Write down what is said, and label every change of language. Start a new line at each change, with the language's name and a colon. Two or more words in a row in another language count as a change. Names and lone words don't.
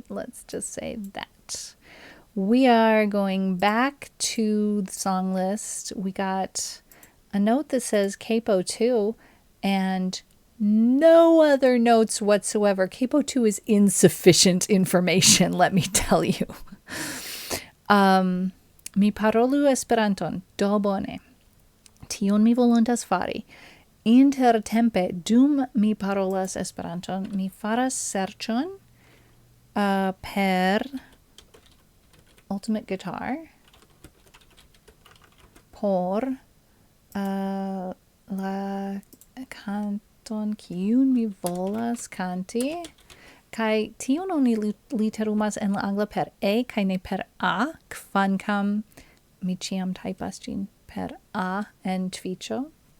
English: Let's just say that. We are going back to the song list. We got a note that says Capo 2 and no other notes whatsoever. Capo 2 is insufficient information, let me tell you.
Esperanto: Mi parolu Esperanton, do bone. Tion mi volontas fari. Intertempe, dum mi parolas Esperanton, mi faras serĉon per Ultimate Guitar por la canton kiun mi volas canti, kai tion oni literumas en la angla per E kai ne per A, kvankam mi ĉiam typas ĝin per A en Twitcho.